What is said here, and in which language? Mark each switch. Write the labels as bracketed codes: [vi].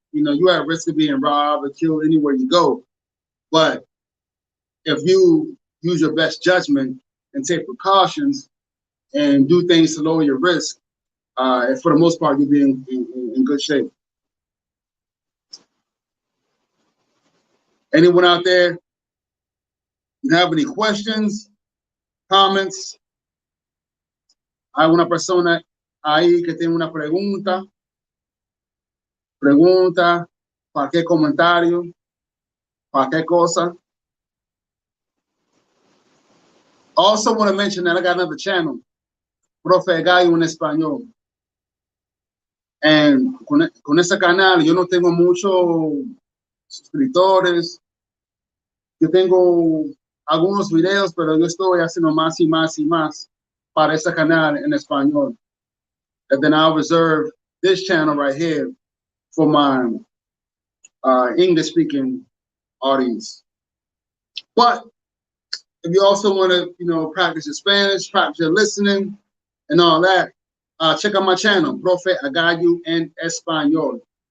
[en] You're at risk of being robbed or killed anywhere you go. But if you use your best judgment and take precautions and do things to lower your risk, and for the most part, you'll be in good shape. Anyone out there, you have any questions, comments? [es] Hay una persona ahí que tiene una pregunta, cualquier comentario, cualquier cosa. [en] Also want to mention that I got another channel, Profe Gallo en Español. [es] And con ese canal yo no tengo muchos suscriptores. Yo tengo algunos videos, pero yo estoy haciendo más y más y más para ese canal en español. [en] And then I'll reserve this channel right here for my English-speaking audience. But if you also want to, practice your Spanish, practice your listening, and all that, check out my channel, Profe Gallo en Español.